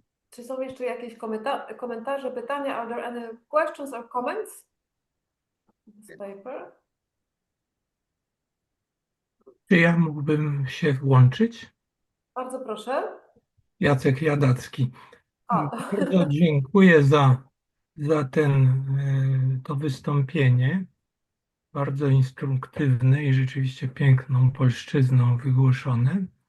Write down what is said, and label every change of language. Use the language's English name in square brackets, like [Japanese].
[Polish] Czy są jeszcze jakieś komentarze, pytania? [English] Are there any questions or comments? This paper? [Polish] Czy ja mógłbym się włączyć? Bardzo proszę. Jacek Jadacki. A. Bardzo dziękuję za to wystąpienie. Bardzo instruktywne i rzeczywiście piękną polszczyzną wygłoszone.